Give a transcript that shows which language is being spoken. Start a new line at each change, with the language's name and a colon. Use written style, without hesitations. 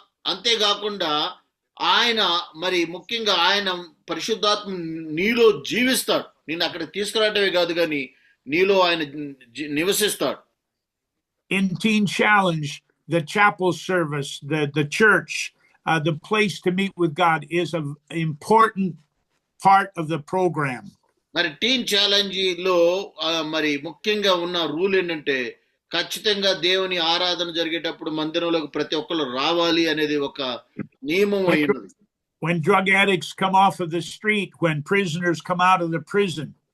Telugu: అంతేకాకుండా ఆయన మరి ముఖ్యంగా ఆయన పరిశుద్ధాత్మ నీలో జీవిస్తాడు. నిన్ను అక్కడ తీసుకురావటమే కాదు కానీ నీలో ఆయన నివసిస్తాడు.
English: In Teen Challenge, the chapel service, the church, the place to meet with God is an important part of the program.
Telugu: మరి టీన్ ఛాలెంజ్ లో మరి ముఖ్యంగా ఉన్న రూల్ ఏంటంటే ఖచ్చితంగా దేవుని ఆరాధన జరిగేటప్పుడు మందిరంలోకి ప్రతి ఒక్కరు రావాలి అనేది ఒక నియమం అయినది.
English: When drug addicts come off of the street, when prisoners come out of the prison.